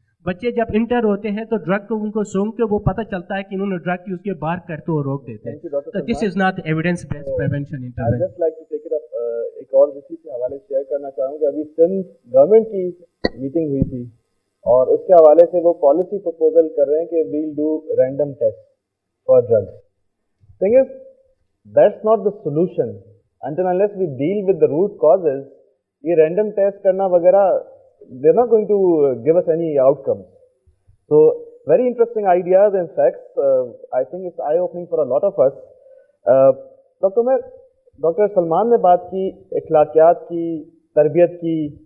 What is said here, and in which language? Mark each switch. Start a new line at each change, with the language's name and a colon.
Hindi: बच्चे जब इंटर होते हैं तो ड्रग को उनको सूंघ के वो पता चलता है कि इन्होंने ड्रग की, उसके बाहर करते और रोक देते हैं।
English: तो this is not evidence based prevention intervention. Just like to take it up,
Hindi: एक और इसी के हवाले शेयर करना चाहूँगा। अभी सिंध गवर्नमेंट की मीटिंग हुई थी और उसके हवाले से वो पॉलिसी प्रपोजल कर रहे हैं कि
English: We'll do random test for drugs. Thing is that's not the solution until unless we deal with the root causes.
Hindi: ये random test करना वगैरह,
English: they're not going to give us any outcomes. So very interesting ideas and facts. I think it's eye-opening for a lot of us.
Hindi: Doctor Salman ने बात की अखलाकियात की, तरबियत की।